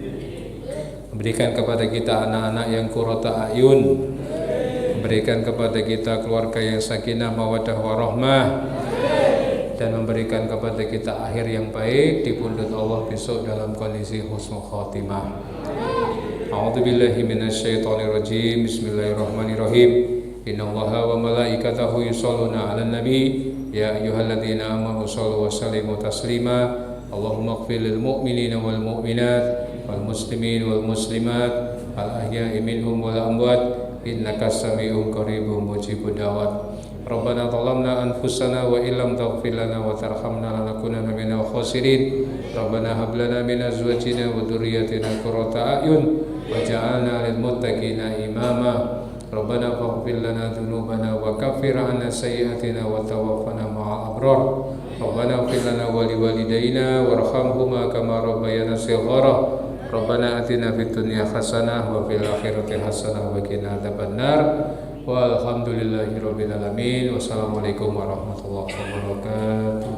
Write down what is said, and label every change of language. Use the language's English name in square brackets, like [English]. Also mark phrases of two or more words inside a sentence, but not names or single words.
[Indonesian] Memberikan kepada kita anak-anak yang [Arabic] قرة أعين, [Indonesian] memberikan kepada kita keluarga yang [Arabic] سكينة مودة ورحمة, [Indonesian] dan memberikan kepada kita akhir yang baik di pundut Allah besok dalam kondisi [Arabic] حسن الخاتمة. أعوذ بالله من الشيطان الرجيم. بسم الله الرحمن الرحيم. إن الله وملائكته يصلون على النبي يا أيها الذين آمنوا صلوا وسلموا تسليما. اللهم اغفر للمؤمنين والمؤمنات والمسلمين والمسلمات الأحياء منهم والأموات إنك سميع قريب مجيب الدعوات. ربنا ظلمنا أنفسنا وإن لم تغفر لنا وترحمنا لنكونن من الخاسرين. ربنا هب لنا من أزواجنا وذرياتنا قرة أعين واجعلنا للمتقين إماما. ربنا فاغفر لنا ذنوبنا وكفر عنا سيئاتنا وتوفنا مع الأبرار. ربنا اغفر لنا ولوالدينا وارحمهما كما ربيانا صغارا. ربنا آتنا في الدنيا حسنة وفي الآخرة حسنة وقنا عذاب النار. والحمد لله رب العالمين. والسلام عليكم ورحمة الله وبركاته.